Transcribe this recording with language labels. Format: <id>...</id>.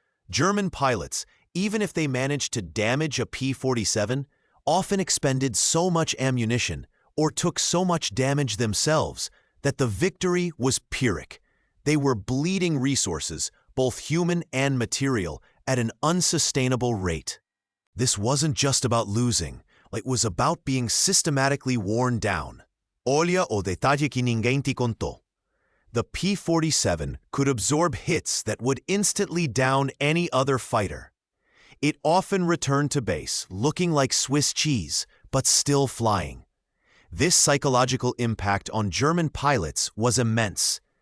<en>German pilots, even if they managed to damage a P-47, often expended so much ammunition or took so much damage themselves that the victory was Pyrrhic. They were bleeding resources, both human and material, at an unsustainable rate. This wasn't just about losing, it was about being systematically worn down.</en> <pt>Olha o detalle que ninguém te contou.</pt> <en>The P-47 could absorb hits that would instantly down any other fighter. It often returned to base, looking like Swiss cheese, but still flying. This psychological impact on German pilots was immense.</en>